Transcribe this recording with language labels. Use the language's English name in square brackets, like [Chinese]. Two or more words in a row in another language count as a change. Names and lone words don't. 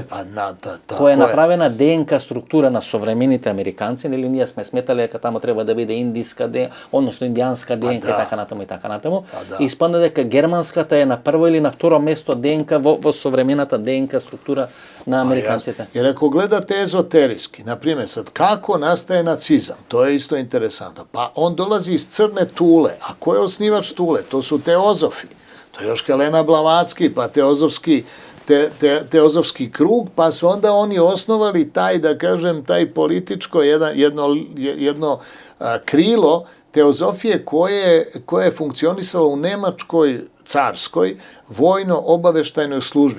[Macedonian] Тоа е направена ДНК структура на современите американци, нели ние сме сметале дека тамо треба да биде индиска ДНК, односно индијанска ДНК и така натаму. И испадна дека германската е на прво или на второ место ДНК во современата ДНК структура на американците. [Serbian] Jer ako gledate ezoterijski, na primjer sad, kako nastaje nacizam, to je isto interesantno. Pa on dolazi iz Crne Tule, a ko je osnivač Tule? To su teozofi. To je još Helena Blavatsky, pa teozofski krug, pa su onda oni osnovali taj, da kažem, taj političko jedno krilo teozofije koje je funkcionisalo u Nemačkoj carskoj vojno-obaveštajnoj službi.